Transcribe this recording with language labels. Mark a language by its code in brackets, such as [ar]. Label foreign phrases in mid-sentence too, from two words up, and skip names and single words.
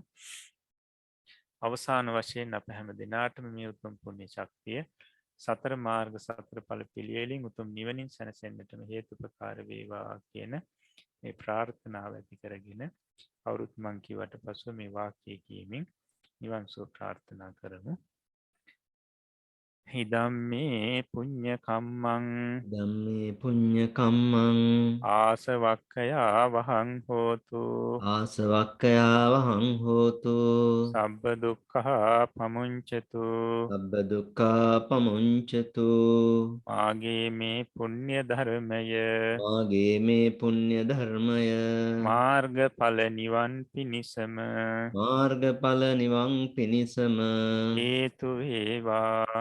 [si] අවසාන වශයෙන් අප හැම දෙනාටම මේ උතුම් පුණ්‍ය ශක්තිය සතර මාර්ග සතර ඵල පිළිවෙලින් උතුම් නිවනින් සැනසෙන්නටම හේතුපකාර වේවා කියන මේ ප්‍රාර්ථනාව ඇති කරගෙන අවුරුත් මං කිව්වට පසුව මේ වාක්‍යය කියමින් නිවන් සුව ප්‍රාර්ථනා කරමු. [pi] හිදම්මේ පුඤ්ඤ කම්මං ධම්මේ පුඤ්ඤ කම්මං ආසවක්ඛයා වහං හෝතු ආසවක්ඛයා වහං හෝතු සබ්බ දුක්ඛා පමුංචතු සබ්බ දුක්ඛා පමුංචතු [si] මාගේ මේ පුණ්‍ය ධර්මය මාගේ මේ පුණ්‍ය ධර්මය මාර්ගඵල නිවන් පිණිසම මාර්ගඵල නිවන් පිණිසම හේතු වේවා